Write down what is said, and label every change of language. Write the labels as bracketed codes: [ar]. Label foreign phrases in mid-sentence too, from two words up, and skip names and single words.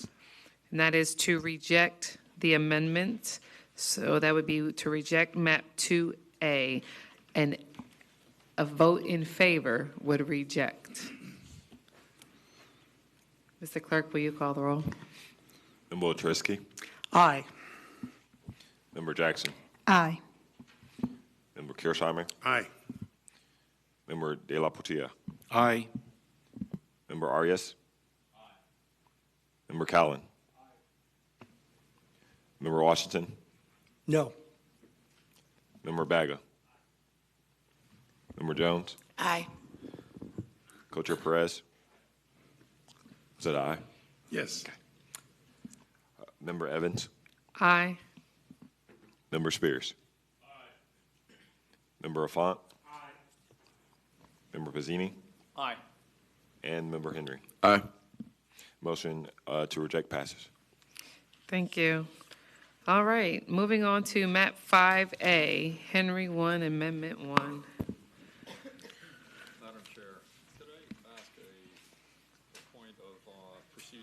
[en] And that is to reject the amendment. So that would be to reject map 2A. And a vote in favor would reject. Mr. Clerk, will you call the roll? Member Trisky. Aye. Member Jackson. Aye. Member Kirsheimer. Aye. Member De La Portilla. Aye. Member Arias. Aye. Member Callen. Aye. Member Washington. No. Member Baga. Member Jones. Aye. Co-Chair Perez. Is that aye? Yes. Okay. Member Evans. Aye. Member Spears. Aye. Member Affont. Aye. Member Pizzini. Aye. And Member Henry. Aye. Motion to reject passes. Thank you. All right, moving on to map 5A, Henry 1, Amendment 1. Madam Chair, could I ask a point of procedure?